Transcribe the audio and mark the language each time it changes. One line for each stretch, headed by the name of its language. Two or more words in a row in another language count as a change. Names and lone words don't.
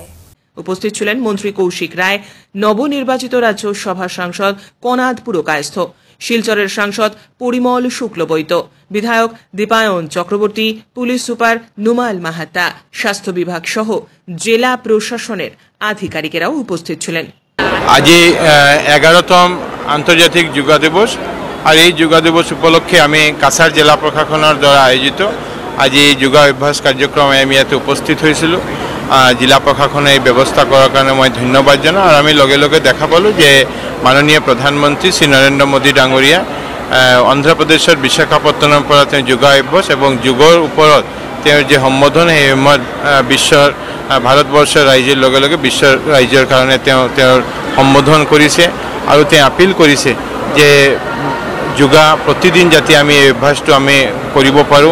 Bangla: উপস্থিত ছিলেন মন্ত্রী কৌশিক রায়, নবনির্বাচিত রাজ্যসভা সাংসদ কনাদ পুরকায়স্থ, শিলচরের সাংসদ পরিমল শুক্লবৈদ্য, বিধায়ক দীপায়ন চক্রবর্তী, পুলিশ সুপার নুমাল মাহাতা, স্বাস্থ্য বিভাগ সহ জেলা প্রশাসনের আধিকারিকেরাও উপস্থিত ছিলেন। আজি 11তম আন্তর্জাতিক যোগা দিবস আর এই যোগা দিবস উপলক্ষে আমি কাছাড় জেলা প্রশাসনের দ্বারা আয়োজিত আজি যোগা অভ্যাস কার্যক্রমে আমি ইয়াতে উপস্থিত হয়েছিল।
Assamese: জিলা প্রশাসনে এই ব্যৱস্থা কৰাৰ কাৰণে মই ধন্যবাদ জনাওঁ। আৰু আমি লগে লগে দেখা পালোঁ যে মাননীয় প্ৰধানমন্ত্ৰী শ্ৰী নৰেন্দ্ৰ মোদী ডাঙৰীয়া অন্ধ্ৰপ্ৰদেশৰ বিশাখাপট্টনমৰ পৰা তেওঁ যোগা অভ্যাস এবং যোগৰ ওপৰত তেওঁৰ যে সম্বোধন সেই বিশ্বৰ ভাৰতবৰ্ষৰ ৰাইজৰ লগে লগে বিশ্বৰ ৰাইজৰ কাৰণে তেওঁৰ সম্বোধন কৰিছে আৰু তেওঁ আপিল কৰিছে যে যোগা প্ৰতিদিন যাতে আমি এই অভ্যাসটো আমি কৰিব পাৰোঁ।